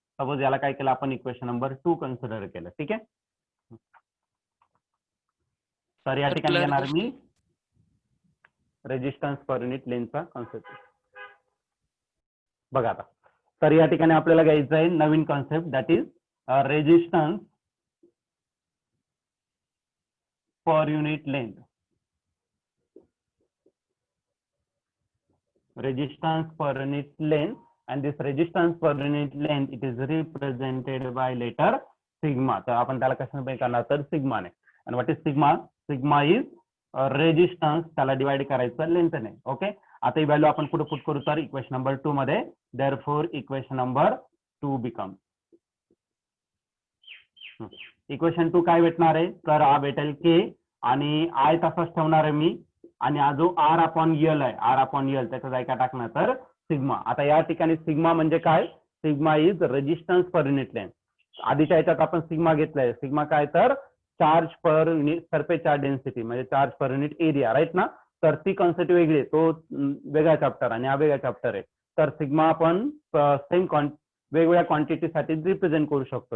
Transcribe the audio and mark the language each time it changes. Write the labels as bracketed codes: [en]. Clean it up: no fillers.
[mr] Suppose याला काय केलं आपण इक्वेशन नंबर 2 कन्सिडर केलं. ठीक आहे, तर या ठिकाणी येणार मी रेजिस्टन्स पर युनिट लेंथचा कॉन्सेप्ट. बघा आता, तर या ठिकाणी आपल्याला घ्यायचं आहे नवीन concept, [en] That is resistance per unit length. Resistance per unit length, and this resistance per unit length it is represented by letter sigma. [mr] तर आपण त्याला कशाने करणार तर सिग्मा ने. आणि [en] What is sigma? Sigma is resistance, [mr] त्याला डिवाइड करायचं लेंथने. ओके, आता ही व्हॅल्यू आपण पुढे पुट करू तर इक्वेशन नंबर 2 मध्ये. [en] therefore equation number 2 become, [mr] equation 2 काय भेटणार आहे तर हा भेटेल के आणि आय तसाच ठेवणार आहे मी, आणि हा जो आर अपॉन यल आहे, आर अपॉन यल त्याचा जाय काय टाकणार तर सिग्मा. आता या ठिकाणी सिग्मा म्हणजे काय? [en] Sigma is resistance per unit length. [mr] आधीच्या याच्यात आपण सिग्मा घेतलाय, सिग्मा काय तर charge per unit surface charge density म्हणजे [en] charge per unit area, [mr] right ना. तर ती कॉन्सेप्ट वेगळी आहे, तो वेगळा चॅप्टर आणि हा वेगळा चॅप्टर आहे. तर सिग्मा आपण सेम वेगवेगळ्या क्वांटिटीसाठी रिप्रेझेंट करू शकतो.